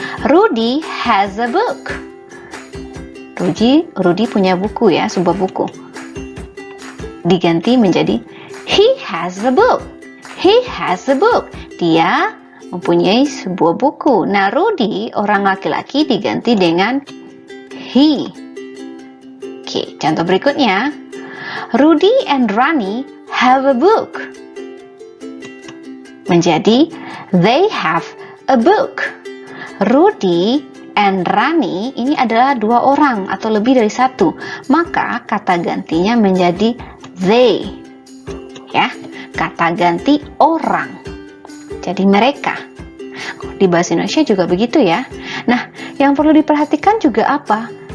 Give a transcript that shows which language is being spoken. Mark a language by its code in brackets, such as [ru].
[en] Rudy has a book. [id] Rudy punya buku ya, sebuah buku. Diganti menjadi [en] he has a book. He has a book. [id] Dia mempunyai sebuah buku. Nah, Rudy, orang laki-laki, diganti dengan he. Oke, contoh berikutnya. [en] Rudy and Rani have a book. [id] Menjadi [en] they have a book. [id] Rudy and Rani ini adalah 2 orang atau lebih dari 1, maka kata gantinya menjadi they. Ya, kata ganti orang. Jadi mereka. Di bahasa Indonesia juga begitu ya. Nah, yang perlu diperhatikan juga apa?